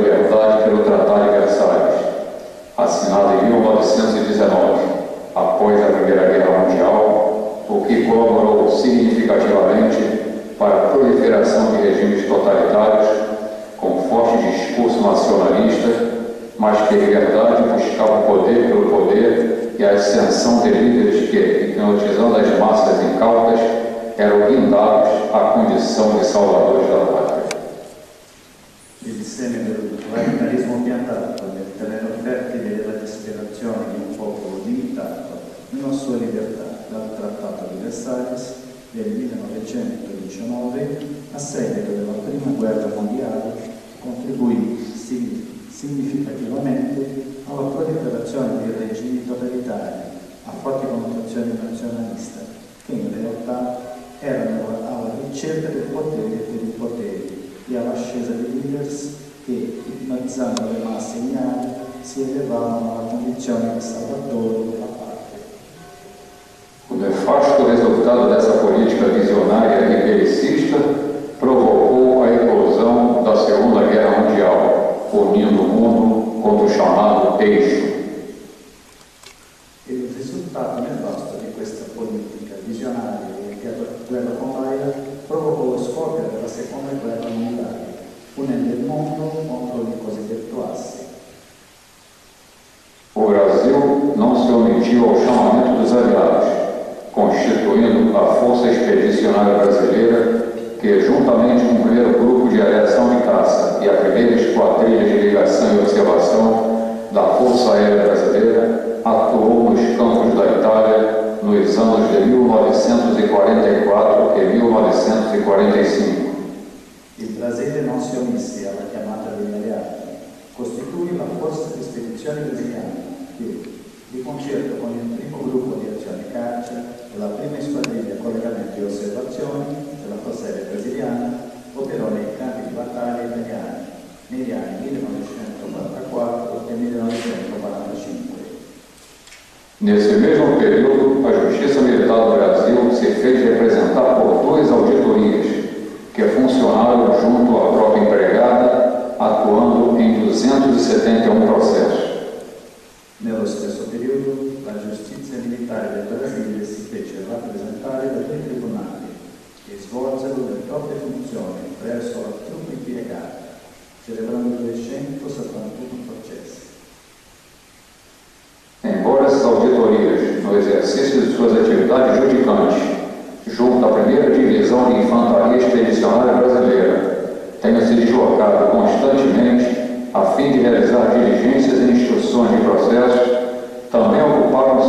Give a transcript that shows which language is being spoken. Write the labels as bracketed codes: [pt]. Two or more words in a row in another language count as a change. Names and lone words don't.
[pt] liberdade pelo Tratado de Versalhes, assinado em 1919, após a Primeira Guerra Mundial, o que colaborou significativamente para a proliferação de regimes totalitários com forte discurso nacionalista, mas que em verdade buscava o poder pelo poder e a ascensão de líderes que, hipnotizando as massas incautas, eram guindados à condição de salvadores da pátria. [it] Il seme del radicalismo piantato nel terreno fertile della disperazione di un popolo limitato nella sua libertà dal Trattato di Versalles del 1919 a seguito della Prima Guerra Mondiale contribuì significativamente alla proliferazione di regimi totalitari a forti connotazioni nazionaliste che in realtà erano alla ricerca del potere per il potere e all'ascesa di leaders che, ipnotizzando le masse ignare, si elevavano alla condizione di salvatore della patria. [pt] O nefasto resultado dessa política visionária e belicista provocou a eclosão da Segunda Guerra Mundial, unindo o mundo contra o chamado eixo. [it] Il risultato nefasto di questa politica visionaria e guerrafondaia provocò lo scoppio della Seconda Guerra Mondiale, unendo il mondo contro il cosiddetto asse. [pt] O Brasil não se omitiu ao chamamento dos aliados, constituindo a Força Expedicionária Brasileira, que, juntamente com o primeiro grupo de aviação de caça e a primeira esquadrilha de ligação e observação da Força Aérea Brasileira, atuou nos campos da Itália nos anos de 1944 e 1945. [it] Il Brasile non si omisse alla chiamata degli alleati, costituì la Forza di Spedizione Brasiliana che, di concerto con il primo gruppo di azione caccia e la prima squadriglia collegamenti e osservazioni della Forza Aerea Brasiliana, operò nei campi di battaglia italiani negli anni 1944 e 1945. [pt] Nesse mesmo período, a Justiça Militar do Brasil se fez representar por duas auditorias, que funcionaram junto à própria empregada, atuando em 271 processos. [it] Nello stesso periodo, la giustizia militare del Brasile si fece rappresentare da due tribunali che svolsero le proprie funzioni presso la truppa impiegata, celebrando 271 processi. [pt] Embora essas auditorias, no exercício de suas atividades judicantes, junto à primeira divisão de infantaria expedicionária brasileira, tenha se deslocado constantemente a fim de realizar diligências e instruções de processos, também ocuparam